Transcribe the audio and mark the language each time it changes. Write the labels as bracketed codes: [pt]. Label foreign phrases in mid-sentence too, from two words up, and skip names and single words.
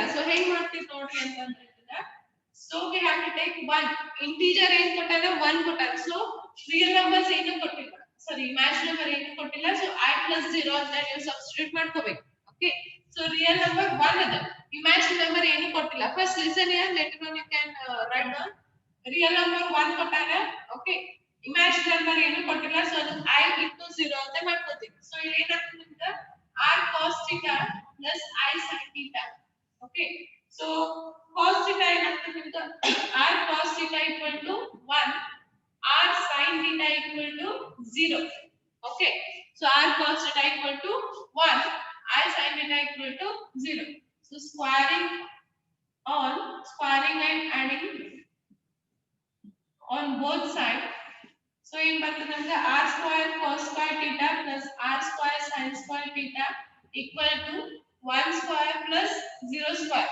[kn] ಸೊ ಹೆಂಗ್ ಮಾಡ್ತೀವಿ ನೋಡ್ರಿ ಅಂತಂದ್ರೆ, [en] so we have to take 1 integer [kn] ಏನ್ ಕೊಟ್ಟಾಗ 1 ಕೊಟ್ಟಾಗ. [en] so real numbers [kn] ಏನು ಕೊಟ್ಟಿಲ್ಲ, [en] sorry imaginary number [kn] ಏನು ಕೊಟ್ಟಿಲ್ಲ. ಸೊ I + 0 ಅಂತ ನೀವು ಸಬ್ಸ್ಟಿಟ್ಯೂಟ್ ಮಾಡ್ಕೋಬೇಕು. [en] okay, so real number 1 [kn] ಅದ, [en] imaginary number [kn] ಏನು ಕೊಟ್ಟಿಲ್ಲ. [en] First listen here, later on you can write down. real number 1 [kn] ಕೊಟ್ಟಾಗ, ಓಕೆ, [en] imaginary number [kn] ಏನು ಕೊಟ್ಟಿಲ್ಲ. ಸೊ ಅದನ್ನ I * 0 ಅಂತ ಮಾಡ್ಕೋತೀವಿ. ಸೊ ಇಲ್ಲಿ ಏನಾಗ್ತದೆ ನಿಮ್ಗೆ [en] r cos theta plus I sin theta. Okay, so cos theta [kn] ಏನಾಗ್ತದೆ ನಿಮ್ಗೆ [en] r cos theta = 1, r sin theta = 0. Okay, so r cos theta = 1, I sin theta = 0. So squaring and adding on both sides. So in bರ್ತದೆ r square cos square theta plus r square sin square theta equal to 1 square plus 0 square.